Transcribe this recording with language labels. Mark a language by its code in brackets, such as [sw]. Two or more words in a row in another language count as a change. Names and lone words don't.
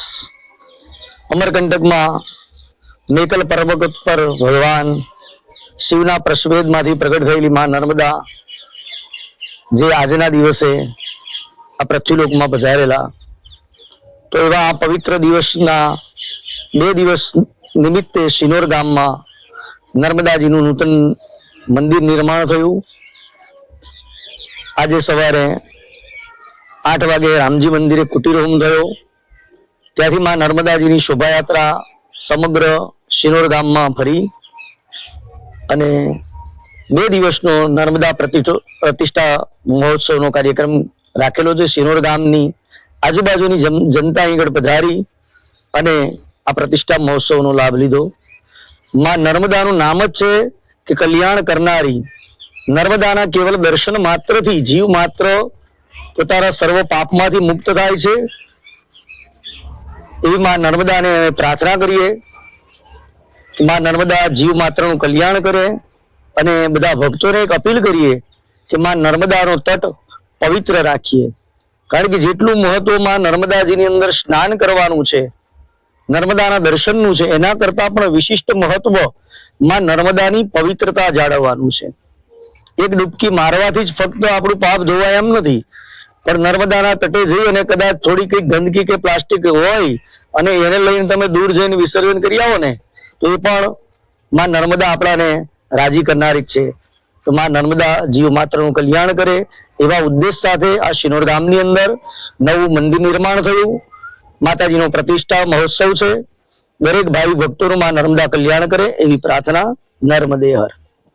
[gu] અમરકંટક મેં મેકલ પર્વત પર ભગવાન શિવના પ્રશ્વેદ માંથી પ્રકટ થયેલી માં નર્મદા જે આજના દિવસે આ પૃથ્વીલોક મેં પધારેલા, તો એવા આ પવિત્ર દિવસના 2 દિવસ નિમિત્તે સિનોર ગામ મેં નર્મદાજીનુ નૂતન મંદિર નિર્માણ થયું। આજ સવારે 8 વાગે રામજી મંદિરે કુટીર હોમ થયો। ત્યાથી માં નર્મદાજીની શોભાયાત્રા સમગ્ર સિનોર ગામ મેં ફરી અને 2 દિવસનો નર્મદા પ્રતિષ્ઠા મહોત્સવનો કાર્યક્રમ રાખેલો છે। સિનોર ગામની આજુબાજુની જનતા અહીં પધારી અને આ પ્રતિષ્ઠા મહોત્સવનો લાભ લીધો। માં નર્મદાનું નામ જ છે કિ કલ્યાણ કરનારી। નર્મદાના કેવલ દર્શન માત્ર થી જીવ માત્ર પોતાના સર્વ પાપમાંથી મુક્ત થાય છે। એવી માં નર્મદાને પ્રાર્થના કરીએ કિ માં નર્મદા જીવ માત્રનું કલ્યાણ કરે અને બધા ભક્તોને એક અપીલ કરીએ કિ માં નર્મદાનો તટ પવિત્ર રાખીએ। કારણ કે જેટલું મહત્વ માં નર્મદાજીની અંદર સ્નાન કરવાનું છે, નર્મદાના દર્શનનું છે, એના કરતા પણ વિશિષ્ટ મહત્વ માં નર્મદાની પવિત્રતા જાળવવાનું છે। એક ડૂબકી મારવાથી જ ફક્ત આપણું પાપ ધોવાય એમ નથી, પણ નર્મદાના તટે જઈ અને કદાચ થોડી કઈ ગંદકી કે પ્લાસ્ટિક હોય અને એને લઈને તમે દૂર જઈને વિસર્જન કરી આવો ને તો એ પણ માં નર્મદા આપણાને રાજી કરનારી જ છે। તો માં નર્મદા જીવ માત્રનું કલ્યાણ કરે એવા ઉદ્દેશ્ય સાથે આ સિનોર ગામની અંદર નવું મંદિર નિર્માણ થયું। માતાજીનો પ્રતિષ્ઠા મહોત્સવ છે। દરેક ભાઈ ભક્તોનું માં નર્મદા કલ્યાણ કરે એવી પ્રાર્થના। નર્મદે હર।